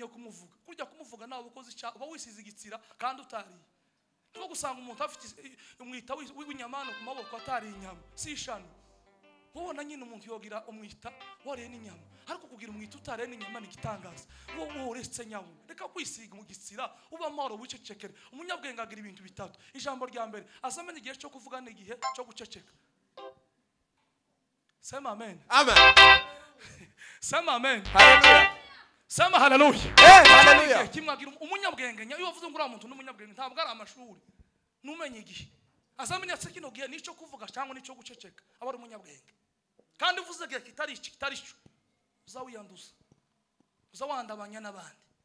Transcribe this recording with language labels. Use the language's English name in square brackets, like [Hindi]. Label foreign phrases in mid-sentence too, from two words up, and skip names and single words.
[Kinyarwanda] wo kumuvuga kurya kumuvuga nawe ukoze icyaha uba wisize igitsira kandi utariye nko gusanga umuntu afite umwita w'inyamano ku maboko atariye inyama si ishano ubona nyine umuntu yogira umwita wariye n'inyama ariko kugira umwita utariye n'inyama ni igitangaza wowe uretse nyawo reka kwisiga mu gitsira uba amahoro wicecekere umunyabwenge agira ibintu bitatu ijambo rya mbere azamenya igihe cyo kuvuga n'igihe cyo guceceka [Swahili] sema amen Amen. sema amen Hallelujah. sema haleluya Hallelujah. [Kinyarwanda] kimwagira umunyabwenge iyo bavuze ngo uriya muntu n'umunyabwenge ntabwo ari amashuri numenye igihe azamenya se kino gihe nico kuvuga cyangwa nico guceceka aba ari umunyabwenge kandi uvuze igihe kitari cyo uzawiyanduza uzawandabanya n'abandi.